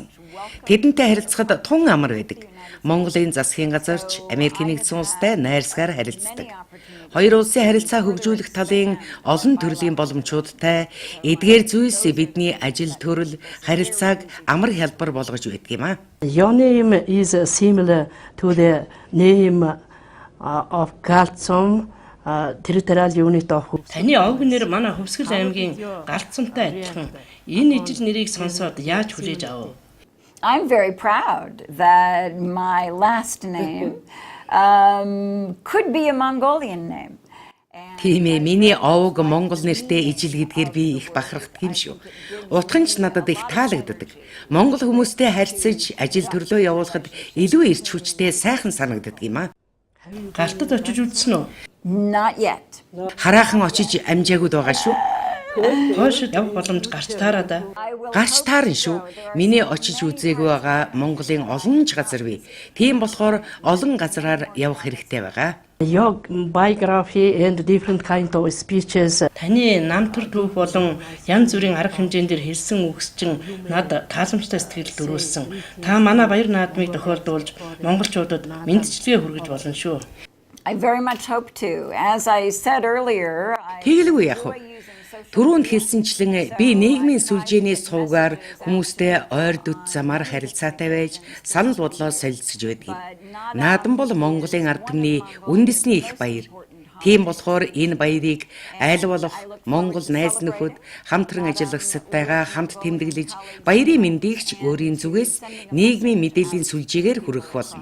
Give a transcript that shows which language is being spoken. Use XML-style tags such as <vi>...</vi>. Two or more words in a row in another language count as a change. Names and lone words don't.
<mn>Тэдэнтэй харилцахад тун амар байдаг. Монголын засгийн газарч Америкийн нэгдсэн улстай найрсгаар харилцдаг. Хоёр улсын харилцаа хөгжүүлэх талын олон төрлийн боломжуудтай эдгээр зүйлс бидний ажил төрөл харилцааг амар хялбар болгож байдаг юм аа.</mn> <en>Your name is similar to the name of Galtson territorial unit of.</en> <mn>Таны овг нэр манай Хөвсгөл аймгийн Галтсантай адилхан. Энэ ижил нэрийг сонсоод яаж хүлээж авав?</mn> <en>I'm very proud that my last name could be a Mongolian name.</en> <mn>Тийм ээ, миний овог монгол нэртэй ижил гэдгээр би их бахархдаг юм шүү. Утхан ч надад их таалагддаг. Монгол хүмүүстэй харьцаж ажил төрлөө явуулахад илүү эрч хүчтэй сайхан санагддаг юм аа. Галтад очиж үзсэн үү?</mn> <en>Not yet.</en> <mn>Хараахан очиж амжаагүй байгаа шүү. Хойшид явах боломж гарч таараа да. Гарч таарна шүү. Миний очиж үзээгүй байгаа Монголын олон ч газар бий. Тийм болохоор олон газараар явах хэрэгтэй байгаа.</mn> <en>Your biography and different kind of speeches.</en> <mn>Таны нам төр түүх болон янз бүрийн арга хэмжээндээр хэлсэн үгсчин над тааламжтай сэтгэл төрүүлсэн. Та манай баяр наадмыг тохиолдуулж монголчуудад мэдчилгээ хүргэж болно шүү.</mn> <en>I very much hope to. As I said earlier,</en> <mn>Тэгэлгүй яах вэ? Түрүүнд хэлсэнчлэн би нийгмийн сүлжээний сувгаар хүмүүстэй ойр дүт замаар харилцаатай байж санал бодлоо солилцож байдаг юм. Наадам бол Монголын ард түмний үндэсний их баяр. Тийм болохоор энэ баярыг айл болох Монгол найз нөхөд хамтран ажиллагчдтайгаа хамт тэмдэглэж баярын мэндийг ч өөрийн зүгээс нийгмийн мэдээллийн сүлжээгээр хүргэх болно.</mn>